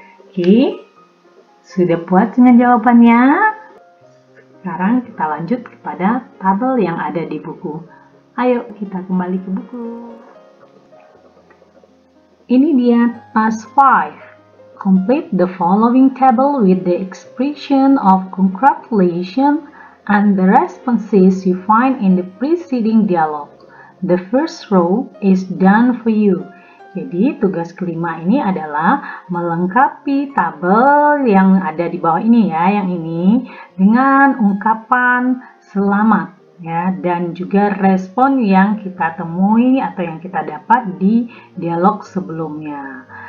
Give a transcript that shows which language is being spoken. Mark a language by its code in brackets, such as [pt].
[id] Oke, sudah puas dengan jawabannya? Sekarang kita lanjut kepada tabel yang ada di buku. Ayo kita kembali ke buku. Ini dia task 5. [en] Complete the following table with the expression of congratulations and the responses you find in the preceding dialogue. The first row is done for you. [id] Jadi tugas kelima ini adalah melengkapi tabel yang ada di bawah ini ya, yang ini dengan ungkapan selamat ya, dan juga respon yang kita temui atau yang kita dapat di dialog sebelumnya.